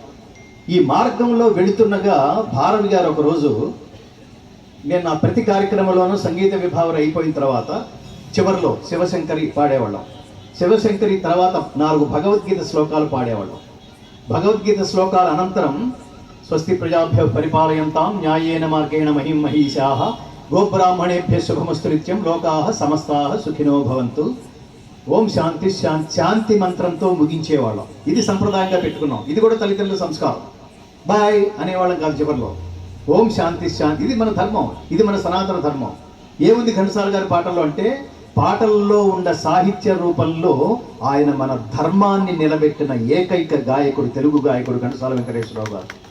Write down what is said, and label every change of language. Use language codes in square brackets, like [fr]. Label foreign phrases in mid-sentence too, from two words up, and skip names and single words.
[te] ఈ మార్గంలో వెళుతున్నగా భారవి గారు ఒకరోజు, నేను నా ప్రతి కార్యక్రమంలోనూ సంగీత విభావరి అయిపోయిన తర్వాత చివరిలో శివశంకరి పాడేవాళ్ళం. శివశంకరి తర్వాత 4 భగవద్గీత శ్లోకాలు పాడేవాళ్ళం. భగవద్గీత శ్లోకాల అనంతరం [sa] స్వస్తి ప్రజాభ్య పరిపాలయంతాం న్యాయేన మార్గేణ మహిం మహీషాః గోబ్రాహ్మణేభ్య శుభమస్తు నిత్యం లోకాః సమస్తాః సుఖినో భవంతు. ఓం శాంతి శాంతి [te] మంత్రంతో ముగించేవాళ్ళం. ఇది సంప్రదాయంగా పెట్టుకున్నాం. ఇది కూడా తల్లిదండ్రుల సంస్కారం. బాయ్ అనేవాళ్ళం కాదు చివరిలో. [sa] ఓం శాంతి శాంతి, [te] ఇది మన ధర్మం, ఇది మన సనాతన ధర్మం. ఏముంది ఘంటసాల గారి పాటల్లో అంటే, పాటల్లో ఉన్న సాహిత్య రూపంలో ఆయన మన ధర్మాన్ని నిలబెట్టిన ఏకైక గాయకుడు, తెలుగు గాయకుడు ఘంటసాల వెంకటేశ్వరరావు గారు.